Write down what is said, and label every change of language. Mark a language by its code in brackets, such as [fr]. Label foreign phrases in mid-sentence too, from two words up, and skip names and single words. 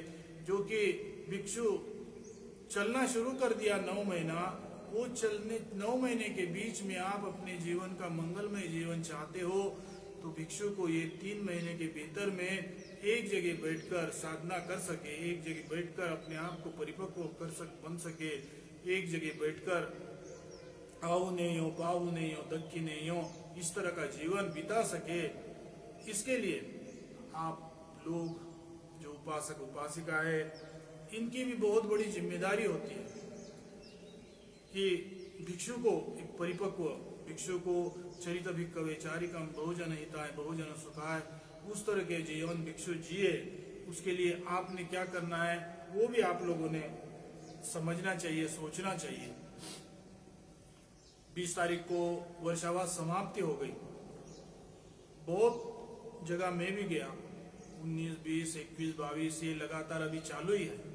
[hi] जो कि भिक्षु चलना शुरू कर दिया 9 महीना, वो चलने 9 महीने के बीच में आप अपने जीवन का मंगलमय जीवन चाहते हो तो भिक्षु को ये 3 महीने के भीतर में एक जगह बैठकर साधना कर सके, एक जगह बैठकर अपने आप को परिपक्व बन सके, एक जगह बैठकर आओ नहीं हो, पाऊ नहीं हो, दक्की नहीं हो, इस तरह का जीवन बिता सके। इसके लिए आप लोग जो उपासक उपासिका है, इनकी भी बहुत बड़ी जिम्मेदारी होती है कि भिक्षु को, एक परिपक्व भिक्षु को [pi] चरित भिक्खवे चारिकम बहुजन हिताय बहुजन सुखाय, [hi] उस तरह के जीवन भिक्षु जिए। उसके लिए आपने क्या करना है वो भी आप लोगों ने समझना चाहिए, सोचना चाहिए। 20 तारीख को वर्षावास समाप्ति हो गई। बहुत जगह मैं भी गया, 19, 20, 21, 22 ये लगातार अभी चालू ही है।